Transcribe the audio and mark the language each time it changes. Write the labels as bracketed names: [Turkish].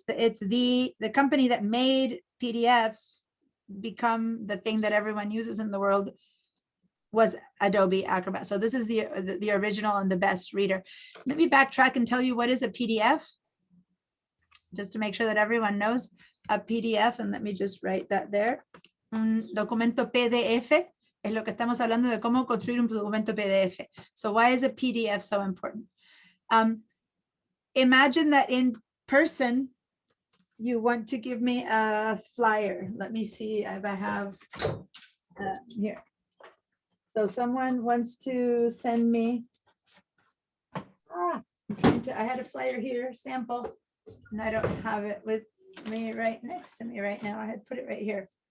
[English] It's the company that made PDF become the thing that everyone uses in the world was Adobe Acrobat. So this is the original and the best reader. Let me backtrack and tell you what is a PDF, just to make sure that everyone knows a PDF. And let me just write that there. [Spanish] Un documento PDF es lo que estamos hablando de cómo construir un documento PDF. [English] So why is a PDF so important? Imagine that in person, you want to give me a flyer. Let me see if I have here. So someone wants to send me, I had a flyer here, sample, and I don't have it with me right next to me right now. I had put it right here.